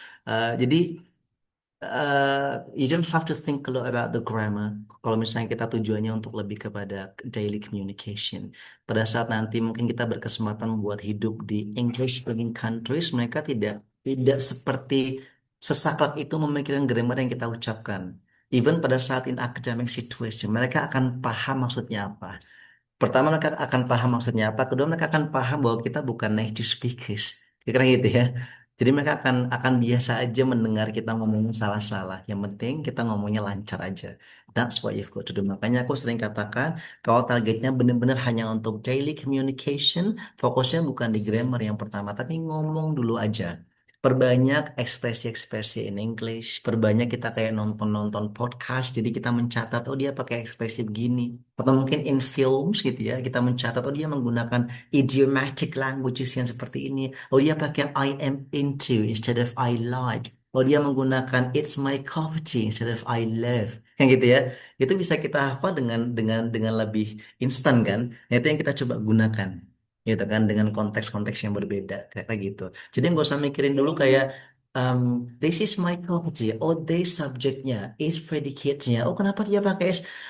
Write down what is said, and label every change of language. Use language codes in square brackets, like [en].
[id] Jadi [en] you don't have to think a lot about the grammar. [id] Kalau misalnya kita tujuannya untuk lebih kepada daily communication. Pada saat nanti mungkin kita berkesempatan buat hidup di English speaking countries, mereka tidak seperti sesaklek itu memikirkan grammar yang kita ucapkan. Even pada saat [en] in academic situation, [id] mereka akan paham maksudnya apa. Pertama mereka akan paham maksudnya apa, kedua mereka akan paham bahwa kita bukan native speakers, kira-kira gitu ya. Jadi mereka akan biasa aja mendengar kita ngomongnya salah-salah. Yang penting kita ngomongnya lancar aja. [en] That's what you've got to do. [id] Makanya aku sering katakan kalau targetnya benar-benar hanya untuk daily communication, fokusnya bukan di grammar yang pertama, tapi ngomong dulu aja. Perbanyak ekspresi-ekspresi [en] in English, [id] perbanyak kita kayak nonton-nonton podcast, jadi kita mencatat, oh dia pakai ekspresi begini. Atau mungkin [en] in films [id] gitu ya, kita mencatat, oh dia menggunakan [en] idiomatic languages [id] yang seperti ini. Oh dia pakai [en] I am into instead of I like. [id] Oh dia menggunakan [en] it's my cup of tea instead of I love. [id] Kan gitu ya. Itu bisa kita hafal dengan lebih instan kan. Nah, itu yang kita coba gunakan. Gitu kan dengan konteks-konteks yang berbeda kayak gitu. Jadi nggak usah mikirin dulu kayak um, [en] this is my cup of tea. [id] Oh, this subjeknya, is predicate-nya. Oh, kenapa dia pakai is?